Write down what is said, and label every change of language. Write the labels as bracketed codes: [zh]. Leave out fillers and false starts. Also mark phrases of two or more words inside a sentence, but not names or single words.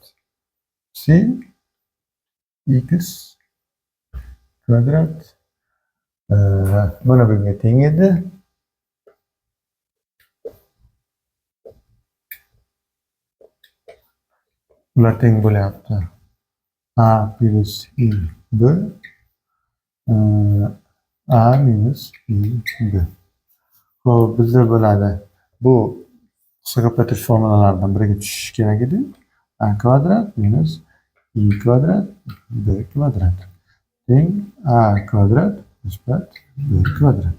[uz] Psi x kvadrat mana bunga teng edi. Ular teng bo'lyapti. A plus i b a minus i b. Xo'p, bizda bo'ladi. Bu qisqa ko'paytirish formulalaridan biriga tushishi kerak edi. A kvadrat minus i kvadrat b kvadrat teng a kvadrat nisbat b kvadrat.